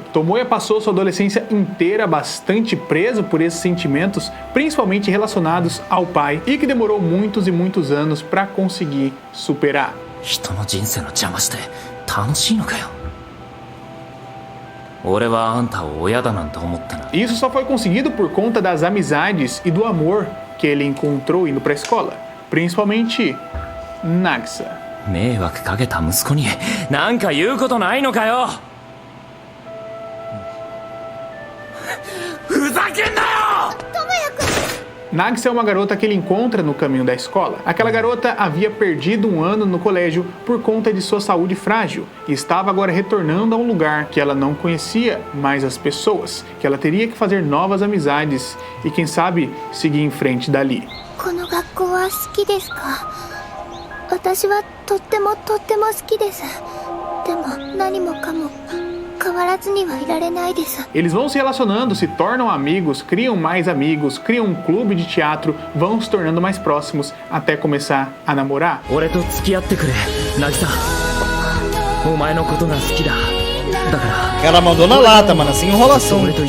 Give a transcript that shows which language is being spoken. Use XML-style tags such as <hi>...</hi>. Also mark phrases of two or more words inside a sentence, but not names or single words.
<pt>Tomoya passou sua adolescência inteira bastante preso por esses sentimentos, principalmente relacionados ao pai, e que demorou muitos e muitos anos para conseguir superar. Isso só foi conseguido por conta das amizades e do amor que ele encontrou indo para a escola, principalmente Nagisa.</pt> <ja>迷惑かけた息子に何か言うことないのかよ。ふざけんなよ！</ja> <pt>Nagisa é uma garota que ele encontra no caminho da escola. Aquela garota havia perdido um ano no colégio por conta de sua saúde frágil e estava agora retornando a um lugar que ela não conhecia mais as pessoas, que ela teria que fazer novas amizades e quem sabe seguir em frente dali.</pt> <ja>私はとっても好きです。</ja> <pt>Eles vão se relacionando, se tornam amigos, criam mais amigos, criam um clube de teatro, vão se tornando mais próximos até começar a namorar. Ela mandou na lata, mano, sem enrolação.</pt>